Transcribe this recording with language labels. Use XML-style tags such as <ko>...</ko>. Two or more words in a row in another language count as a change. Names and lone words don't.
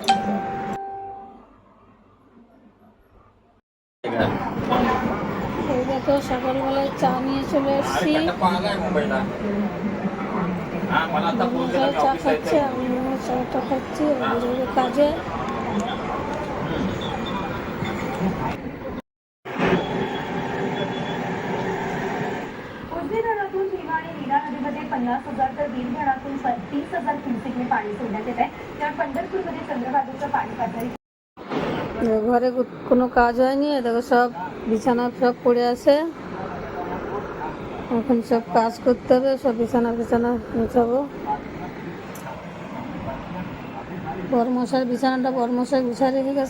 <bn>এই দেখো, সকালবেলায় চা নিয়ে চলে এসেছি। চা খাচ্ছে, আমি চাটা খাচ্ছি, কাজে।</bn> <mr>धरणातून भीमा आणि नीरा नदीमध्ये 50,000 तर बीड धरणातून 30,000 क्युसेकने पाणी सोडण्यात येत आहे. त्यामुळे पंढरपूरमध्ये चंद्रभागेचं पाणी पातळी</mr> <bn>ঘরে কোনো কাজ হয়নি। দেখো সব বিছানা সব পড়ে আছে, এখন সব কাজ করতে হবে। সব বিছানা গুছাবো। বরমশার বিছানাটা বরমশাই গুছা রেখে গেছে।</bn>